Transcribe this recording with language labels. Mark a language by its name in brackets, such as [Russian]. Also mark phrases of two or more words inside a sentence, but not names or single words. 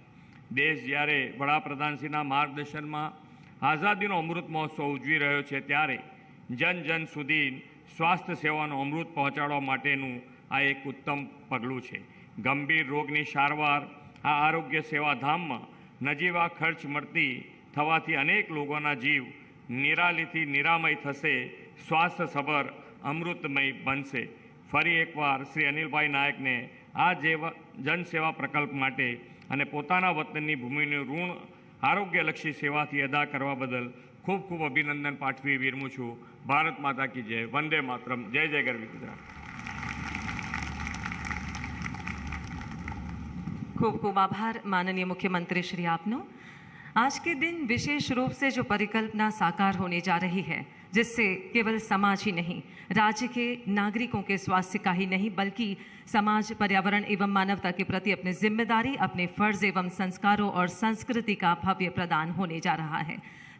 [Gujarati] દેશ જ્યારે વડાપ્રધાનશ્રીના માર્ગદર્શન માં આઝાદીનો અમૃત મહોત્સવ ઉજવી રહ્યો છે ત્યારે જન જન સુધી સ્વાસ્થ્ય સેવાનો અમૃત પહોંચાડવા માટેનું આ એક ઉત્તમ પગલું છે। ગંભીર રોગની સારવાર આ આરોગ્ય સેવા ધામ માં નજીવા ખર્ચ મળતી થવાથી અનેક લોકોના જીવ નિરાલીથી નિરામય થશે, સ્વાસ્થ્ય સબર અમૃતમય બનશે। ફરી એકવાર શ્રી અનિલ ભાઈ નાયક ને આ જનસેવા પ્રકલ્પ માટે અને પોતાના વતનની ભૂમિનું ઋણ આરોગ્યલક્ષી સેવાથી અદા કરવા બદલ ખૂબ ખૂબ અભિનંદન પાઠવી વિરમું છું। [Hindi] भारत माता की जय। वंदे मातरम। [Gujarati] જય જય ગરવી ગુજરાત। ખૂબ ખૂબ આભાર માનનીય મુખ્યમંત્રી શ્રી આપનો। [Hindi] आज के दिन विशेष रूप से जो परिकल्पना साकार होने जा रही है, जिससे केवल समाज ही नहीं, राज्य के नागरिकों के स्वास्थ्य का ही नहीं बल्कि समाज, पर्यावरण एवं मानवता के प्रति अपनी जिम्मेदारी, अपने फर्ज एवं संस्कारों और संस्कृति का भव्य प्रदान होने जा रहा है।